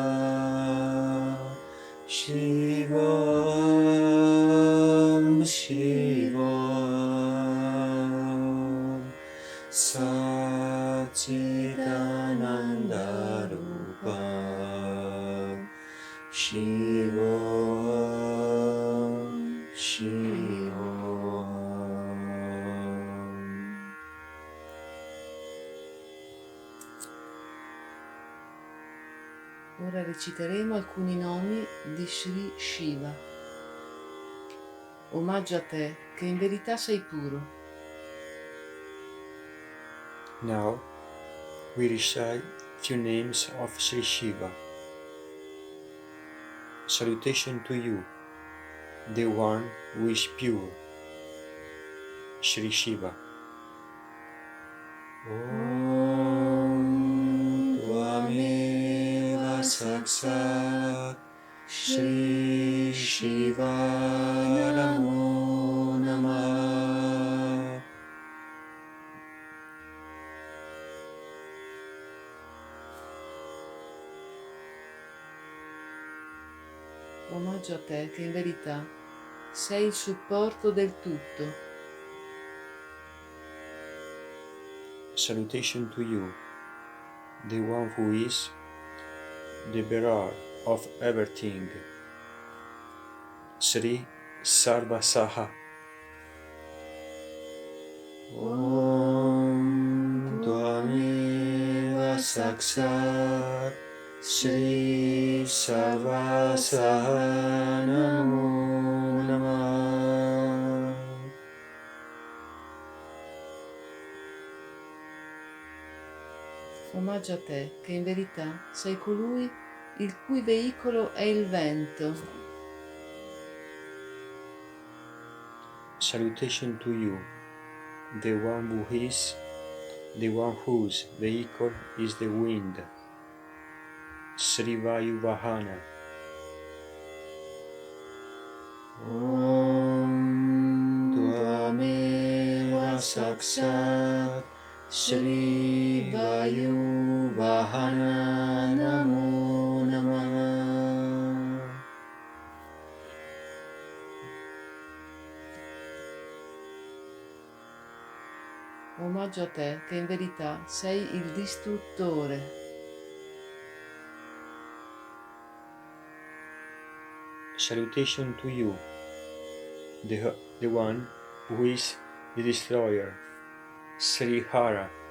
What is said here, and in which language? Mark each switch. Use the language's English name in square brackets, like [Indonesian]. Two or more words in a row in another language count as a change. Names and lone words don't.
[Sanskrit] Shivam Shivam Satchitananda Rupa Shivam Shivam. [Italian] Ora reciteremo alcuni nomi di Sri Shiva. Omaggio a te, che in verità sei puro. [English] Now we recite few names of Sri Shiva. Salutation to you, the one who is pure, Sri Shiva. [Sanskrit] Om Tvameva Saksat Sri Shiva Namo Namah. [Italian] Omaggio a te, che in verità sei il supporto del tutto. [English] Salutation to you, the one who is the bearer of everything, Sri Sarvasaha. [Sanskrit] Om Tvameva Saksat Sri Sarvasaha Namo Namah. [Italian] Omaggio a te, che in verità sei colui il cui veicolo è il vento. [English] Salutation to you, the one who is, the one whose vehicle is the wind, Sri Vayuvahana. [Sanskrit] Om Tvameva Saksat Sri Vayuvahana Namo Namah. [Italian] Omaggio a te, che in verità sei il distruttore. [English] Salutation to you, the one who is the destroyer, Sri Hara.